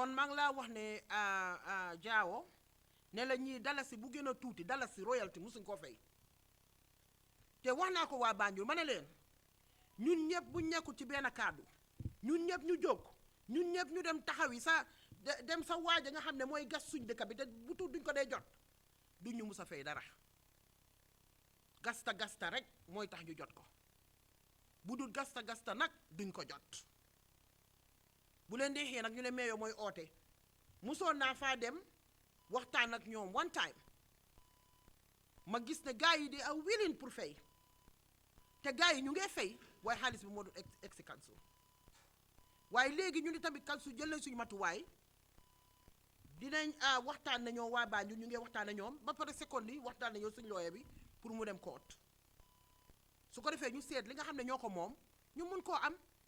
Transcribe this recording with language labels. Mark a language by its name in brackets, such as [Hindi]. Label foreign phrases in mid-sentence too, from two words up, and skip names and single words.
[Wolof] maa ngi laa wax ne jaawo ne la ñii dalasi bu gën a tuuti dalasi royalty musuñ koo fay te wax naa ko waa Banjul ma ne leen ñun ñëpp bu nekkul ci benn kàddu ñun ñëpp ñu jóg ñun ñëpp ñu dem taxawi sa dem sa waaja nga xam ne mooy gas suñ dëkk bi te bu tuut duñ ko dee jot duñ ñu mus a fay dara gasta rek mooy tax ñu jot ko bu dul gasta nag duñ ko jot bu leen deexee nag ñu ne meeyoo mooy oote musoon naa faa dem waxtaan ak ñoom [English] one time [Wolof] ma gis ne gars yi di [English] are willing [Wolof] pour fay te gars yi ñu ngee fay waaye xaalis bi moo dul egsi council waaye léegi ñu ni tamit council jël nañ suñu matuwaay dinañ waxtaan nañoo waa Banjul ñu ngee waxtaan na ñoom ba pare seconde yi waxtaan nañoo suñu lawyer bi pour mu dem court su ko defee ñu seet li nga xam ne ñoo ko moom ñu mun koo am